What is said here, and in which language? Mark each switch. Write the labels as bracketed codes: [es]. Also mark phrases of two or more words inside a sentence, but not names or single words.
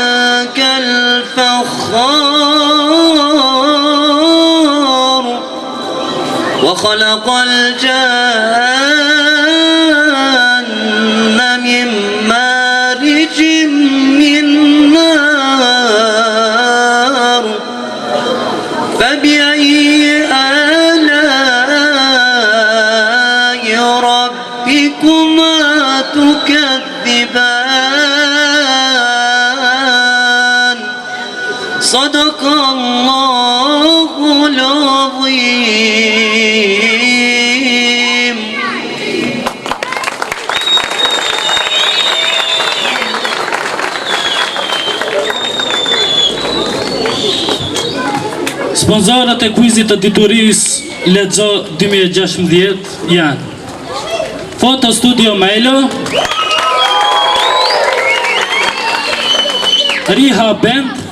[ar] كالفخار وخلق الجان من مارج من نار فبأي آلاء ربكما تكذبان صدق الله العظيم. [sq] Sponsorët e kuizit të diturisë Lexo 2016 janë Foto Studio Melo, Riha Band,